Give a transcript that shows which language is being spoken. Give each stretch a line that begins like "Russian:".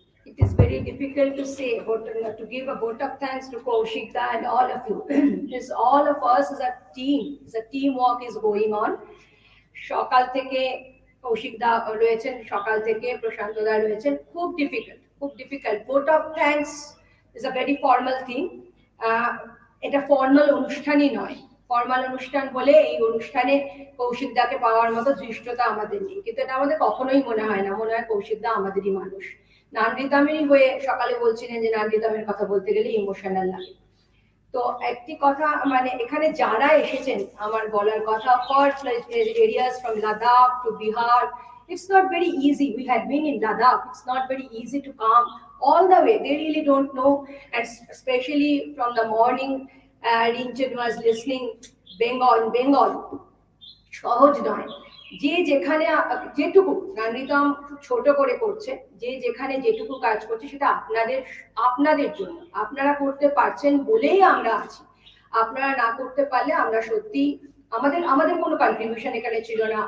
English: It is very difficult to say, to give a vote of thanks to Kaushik and all of you. It's all of us as a team. It's a teamwork is going on.
Bangla: সকাল থেকে কৌশিক দা রয়েছেন, সকাল থেকে প্রশান্ত দা রয়েছেন। খুব
English: Difficult. Vote of thanks is a very formal thing.
Bangla: এটা formal অনুষ্ঠানই নয়। Formal অনুষ্ঠান হলে এই অনুষ্ঠানে কৌশিক দাকে পাওয়ার মতো ধৃষ্টতা আমাদের নেই, কিন্তু এটা আমাদের কখনোই মনে হয় না, মনে হয় কৌশিক দা আমাদেরই মানুষ। নানরিতামেরই হয়ে সকালে বলছিলেন যে নানরিতামের কথা বলতে গেলে ইমোশনাল লাগে। তো একটি কথা মানে এখানে যারা এসেছেন আমার বলার কথা,
English: First areas from Ladakh to Bihar, it's not very easy. We had been in Ladakh. It's not very easy to come all the way. They really don't know, and especially from the morning, Rinchen was listening Bengal.
Bangla: সহজ নয়। যে যেখানে যেটুকু নানরিতাম ছোট করে করছে, যে যেখানে যেটুকু কাজ করছে সেটা আপনাদের জন্য, আপনারা করতে পারছেন বলেই আমরা আছি। আপনারা না করতে পারলে আমরা সত্যি আমাদের কোনো কন্ট্রিবিউশন এখানে ছিল না।